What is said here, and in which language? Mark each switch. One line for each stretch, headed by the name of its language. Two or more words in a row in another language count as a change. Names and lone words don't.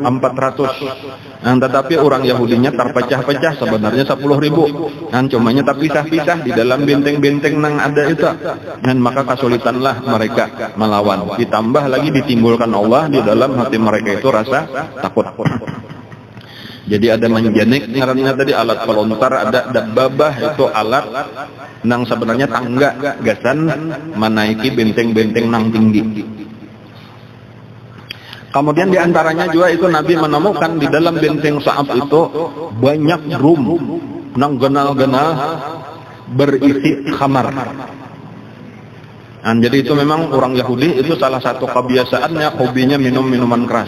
Indonesian: Tetapi orang Yahudinya terpecah-pecah sebenarnya 10.000. Cumanya terpisah-pisah di dalam benteng-benteng yang ada itu. Dan maka kesulitanlah mereka melawan. Ditambah lagi ditimbulkan Allah di dalam hati mereka itu rasa takut. Jadi ada manjanik,
Banjar: ngarannya tadi alat pelontar, ada dabbabah itu alat nang sebenarnya tangga gasan menaiki benteng-benteng nang tinggi. Kemudian diantaranya juga itu Nabi menemukan di dalam benteng Sa'ab itu banyak drum nang genal-genal berisi khamar.
Indonesian: Jadi itu memang orang Yahudi itu salah satu kebiasaannya, hobinya minum minuman keras.